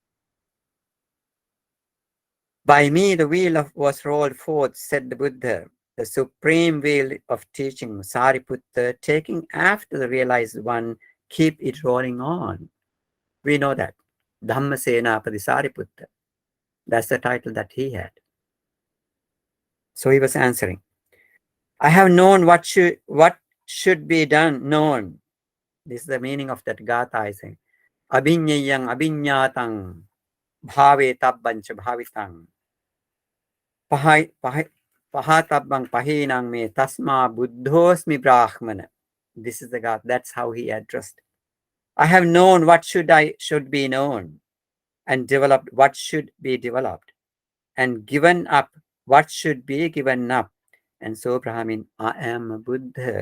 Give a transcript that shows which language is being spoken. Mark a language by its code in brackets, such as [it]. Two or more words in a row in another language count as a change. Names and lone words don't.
[en] By me the wheel was rolled forth, said the Buddha, the supreme wheel of teaching, Sariputta, taking after the realized one, keep it rolling on. We know that. Dhamma Senapati Sariputta. That's the title that he had. So he was answering. I have known what should be done, known. This is the meaning of that Gatha, I say. [pi] Abhinyayang abhinyatang bhave tabbancha bhavitang. Pahatabang pahinang me tasma buddhosmi brahmana. [en] This is the God. That's how he addressed. I have known what should be known, and developed what should be developed, and given up what should be given up. And so Brahmin, I am a Buddha.